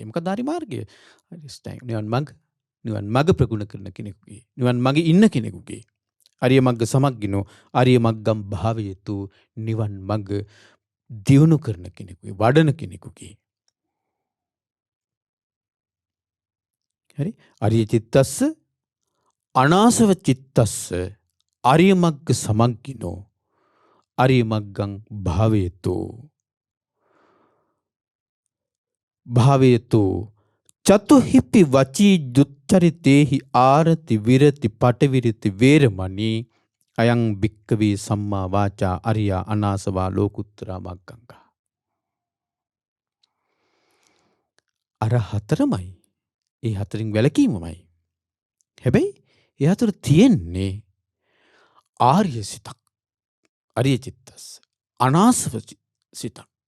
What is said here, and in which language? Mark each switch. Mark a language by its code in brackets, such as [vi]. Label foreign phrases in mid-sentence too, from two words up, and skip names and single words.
[si] මොකද ආර්ය මාර්ගය? නිවන් මඟ ප්‍රගුණ කරන කෙනෙකුගේ. නිවන් මඟ ඉන්න කෙනෙකුගේ. [pi] අරිය මග්ග සමග්ගිනෝ ආර්ය මග්ගම් භාවයතු [si] නිවන් මඟ දියුණු කරන කෙනෙකුගේ, වඩන කෙනෙකුගේ. හරි? [pi] අරිය චිත්තස්ස අනාසව චිත්තස්ස අරිය මග්ග සමග්ගිනෝ අරිය මග්ගං භාවයතු චතුහිපි වචී දුච්චරිතේහි ආරති විරති පටවිරති වේරමණී අයං භික්කවේ සම්මා වාචා අරියා අනාසවා ලෝකුත්තරා මග්ගංගා. [si] අර හතරමයි. ඒ හතරින් වැළකීමමයි. හැබැයි ඒ හතර තියෙන්නේ ආර්ය සිතක්. [pi] අරිය චිත්තස්. [si] අනාසව සිතක්.